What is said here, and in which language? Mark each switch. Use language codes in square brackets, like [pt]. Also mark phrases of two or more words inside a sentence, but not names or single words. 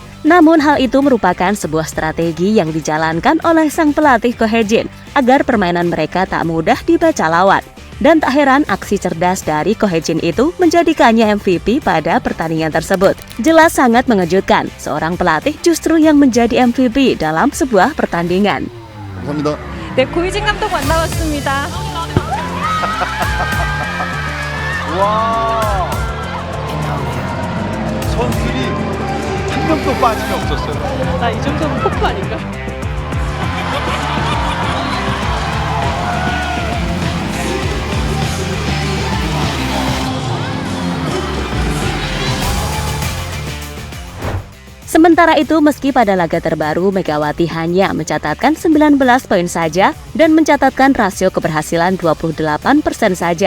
[id] Namun hal itu merupakan sebuah strategi yang dijalankan oleh sang pelatih Ko Hae-jin agar permainan mereka tak mudah dibaca lawan. Dan tak heran aksi cerdas dari Ko Hae-jin itu menjadikannya MVP pada pertandingan tersebut. Jelas sangat mengejutkan, seorang pelatih justru yang menjadi MVP dalam sebuah pertandingan. [ko] 감사합니다. 네, 고이진 감독 만나봤습니다. 와, 선수들이 한 명도 빠짐이 없었어요. 나 이 정도면 폭포 아닌가? [id] Sementara itu, meski pada laga terbaru Megawati hanya mencatatkan 19 poin saja dan mencatatkan rasio keberhasilan 28% saja.